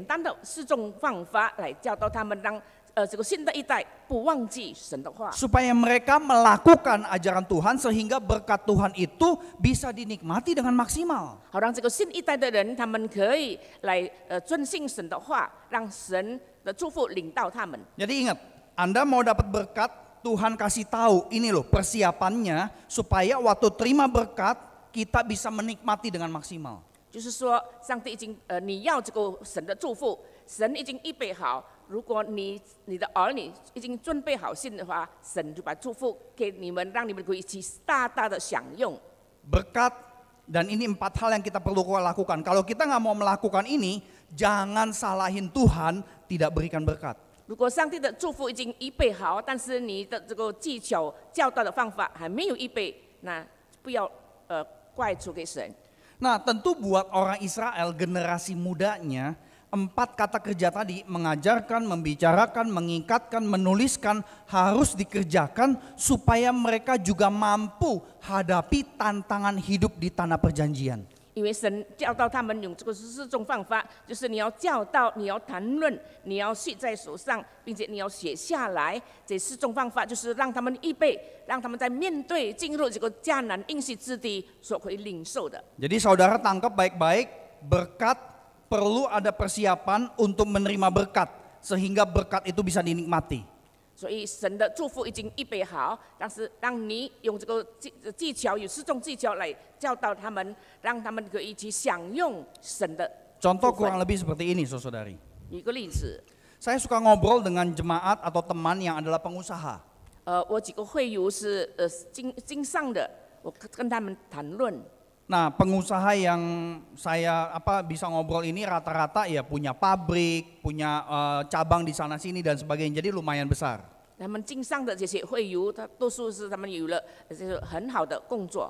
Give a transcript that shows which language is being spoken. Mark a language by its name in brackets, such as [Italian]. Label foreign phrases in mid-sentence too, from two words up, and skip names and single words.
[Chinese] 神用这个最简单的4种方法来教导他们，让这个新的一代不忘记神的话， [Indonesian] supaya mereka melakukan ajaran Tuhan sehingga berkat Tuhan itu bisa dinikmati dengan maksimal. [Chinese] 好让这个新一代的人，他们可以来遵信神的话，让神的祝福领到他们。 [Indonesian] Jadi ingat, Anda mau dapat berkat, Tuhan kasih tahu ini loh persiapannya supaya waktu terima berkat kita bisa menikmati dengan maksimal. [Chinese] 就是说，上帝已经你要这个神的祝福，神已经预备好。如果你的儿女已经准备好信的话，神就把祝福给你们，让你们可以一起大大的享用。 [Indonesian] Berkat, dan ini 4 hal yang kita perlu lakukan. Kalau kita nggak mau melakukan ini, jangan salahin Tuhan tidak berikan berkat. [Chinese] 如果上帝的祝福已经预备好，但是你的这个技巧教导的方法还没有预备，那不要怪出给神。 [Indonesian] Nah, tentu buat orang Israel generasi mudanya, 4 kata kerja tadi, mengajarkan, membicarakan, mengikatkan, menuliskan, harus dikerjakan supaya mereka juga mampu hadapi tantangan hidup di tanah perjanjian. [Chinese] 因为神教导他们用这个4种方法，就是你要教导，你要谈论，你要写在手上，并且你要写下来。这4种方法就是让他们预备，让他们在面对进入这个迦南应许之地所可以领受的。 [Indonesian] Jadi saudara tangkap baik-baik, berkat perlu ada persiapan untuk menerima berkat sehingga berkat itu bisa dinikmati. [Chinese] 所以神的祝福已经预备好，但是让你用这个技巧，有4种技巧来教导他们，让他们可以一起享用神的。 [Indonesian] Contoh kurang lebih seperti ini, saudari. [Chinese] 一个例子， [Indonesian] Saya suka ngobrol dengan jemaat atau teman yang adalah pengusaha. [Chinese] 我几个会友是经商的，我跟他们谈论。 [Indonesian] Nah, pengusaha yang saya bisa ngobrol ini rata-rata ya punya pabrik, punya cabang di sana sini dan sebagainya. Jadi lumayan besar. [Chinese] 他们经商的这些会友，他多数是他们有了就是很好的工作。